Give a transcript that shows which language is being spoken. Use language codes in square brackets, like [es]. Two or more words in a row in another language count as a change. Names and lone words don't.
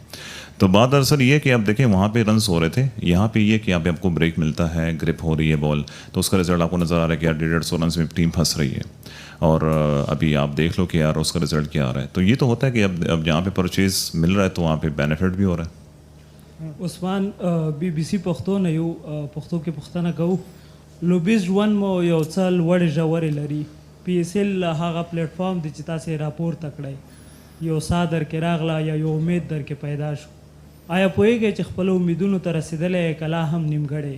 [ur] تو بات دراصل یہ کہ آپ دیکھیں وہاں پہ رنز ہو رہے تھے، یہاں پہ یہ کہ یہاں پہ آپ کو بریک ملتا ہے، گرپ ہو رہی ہے بال، تو اس کا رزلٹ آپ کو نظر آ رہا ہے کہ یار 150 رن میں ٹیم پھنس رہی ہے، اور ابھی آپ دیکھ لو کہ یار اس کا رزلٹ کیا آ رہا ہے. تو یہ تو ہوتا ہے کہ اب جہاں پہ پرچیز مل رہا ہے تو وہاں پہ بینیفٹ بھی ہو رہا ہے. [ps] عثمان BBC پښتو نه یو پښتو کې پښتنه کوو، لوبیز ون مو یو څه لوړې ژورې لري. PSL هغه پلیټفارم دی چې تاسې راپورته کړی، یو سا درکې راغله یا یو امید درکې پیدا شو، آیا پوهیږئ چې خپلو امیدونو ته رسېدلی کلا هم نیمګړی؟